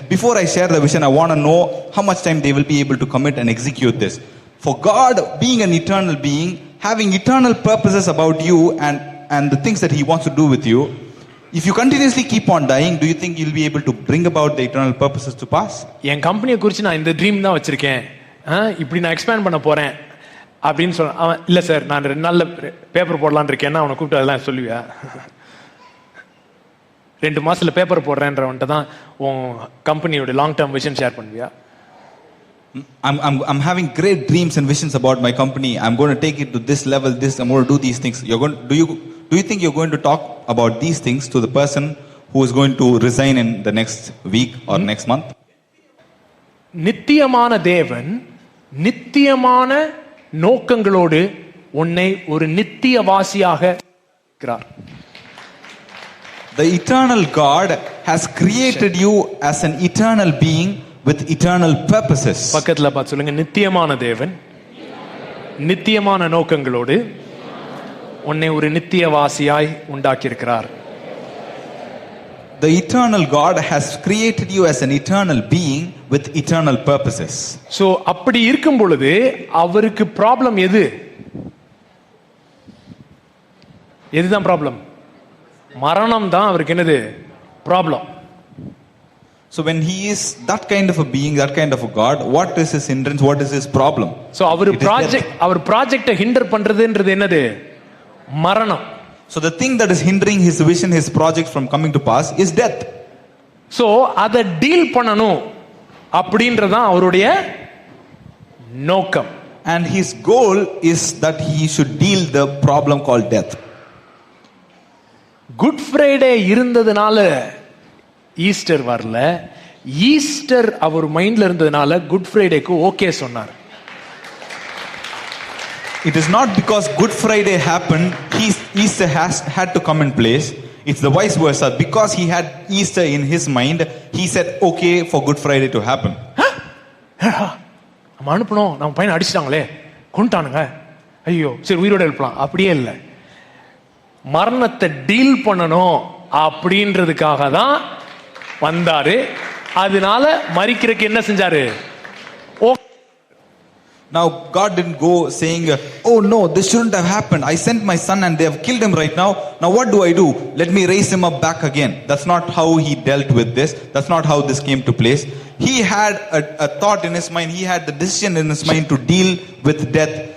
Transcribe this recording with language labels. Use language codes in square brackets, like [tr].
[en] Before I share the vision, I want to know how much time they will be able to commit and execute this. For God, being an eternal being, having eternal purposes about you and the things that he wants to do with you, if you continuously keep on dying, do you think you'll be able to bring about the eternal purposes to pass? [ta] என் கம்பெனியை குறித்து நான் இந்த dream தான் வச்சிருக்கேன், இப்படி நான் expand பண்ண போறேன் அப்படின்னு சொல்ல. அவன் இல்ல சார் நான் 2 நாள்ல பேப்பர் போடலான்னு இருக்கேன். அவனை கூப்பிட்டு அதெல்லாம் சொல்லுவியா? 2 மாசத்துல பேப்பர் போடுறேன்றவன்ட்ட தான் உன் கம்பெனியோட [en] long term vision [ta] ஷேர் பண்ணுவியா? [en] I'm having great dreams and visions about my company. I'm going to take it to this level. I'm going to do these things. Do you think you're going to talk about these things to the person who is going to resign in the next week or next month? [ta] நித்தியமான தேவன் நித்தியமான நோக்கங்களோடு உன்னை ஒரு நித்தியவாசியாக இருக்கிறார். [en] The eternal God has created you as an eternal being with eternal purposes. [ta] பக்கத்துல பார்த்து சொல்லுங்க, நித்தியமான தேவன் நித்தியமான நோக்கங்களோடு உன்னை ஒரு நித்தியவாசியாய் உண்டாக்கி இருக்கிறார். [en] The eternal God has created you as an eternal being with eternal purposes. [ta] So அப்படி இருக்கும் பொழுது அவருக்கு ப்ராப்ளம் எதுதான் ப்ராப்ளம்? மரணம் தான் அவருக்கு என்னது problem. [en] So when he is that kind of a being, that kind of a God, what is his hindrance? What is his problem? [ta] So அவர் ப்ராஜெக்ட்டை ஹிண்டர் பண்றதுன்றது என்னது? மரணம். [en] So the thing that is hindering his vision, his project from coming to pass is death. [ta] So அதை deal பண்ணணும் அப்படின்றதான் அவருடைய நோக்கம். [en] And his goal is that he should deal the problem called death. Good [ta] Friday இருந்ததுனால Easter வரல, Easter அவர் மைண்ட்ல இருந்ததுனால good ஃப்ரைடேக்கு okay சொன்னார். [en] It is not because Good Friday happened, Easter had to come in place. It's the vice versa. Because he had Easter in his mind, he said okay for Good Friday to happen. [ta] நம்ம அனுப்பணும், நம்ம பையனை அடிச்சிட்டாங்களே, கொண்டுட்டானுங்க, ஐயோ சரி உயிரோட எழுப்பலாம். அப்படியே இல்லை, மரணத்தை டீல் பண்ணணும் அப்படின்றதுக்காக தான் வந்தாரு. அதனால மரிக்கிறதுக்கு என்ன செஞ்சாரு? [en] Now God didn't go saying, oh no, this shouldn't have happened. I sent my son and they have killed him right now. Now what do I do? Let me raise him up back again. That's not how he dealt with this. That's not how this came to place. He had a thought in his mind. He had the decision in his mind to deal with death.